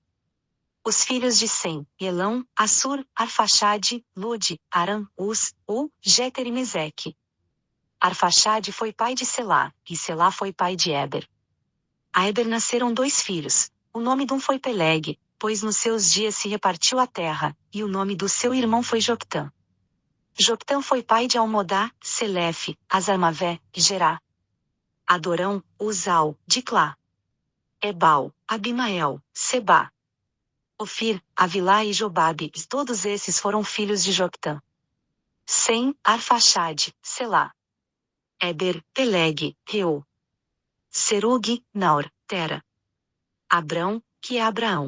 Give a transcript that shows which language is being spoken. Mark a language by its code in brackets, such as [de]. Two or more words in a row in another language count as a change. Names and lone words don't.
[pt] Os filhos de Sem: Elão, Assur, Arfaxade, Lude, Aram, Uz, Jeter e Meseque. Arfaxade foi pai de Selá, e Selá foi pai de Eber. A Eber nasceram 2 filhos, o nome de um foi Peleg, pois nos seus dias se repartiu a terra, e o nome do seu irmão foi Joctã. Joctã foi pai de Almodá, Selefe, Azarmavé, Gerá, Adorão, Uzal, Diclá, Ebal, Abimael, Sebá, Ofir, Avilá e Jobabe, todos esses foram filhos de Joctã. Sem, Arfaxade, Selá, Eber, Peleg, Reu, Serug, Naor, Tera, Abrão, que é Abraão.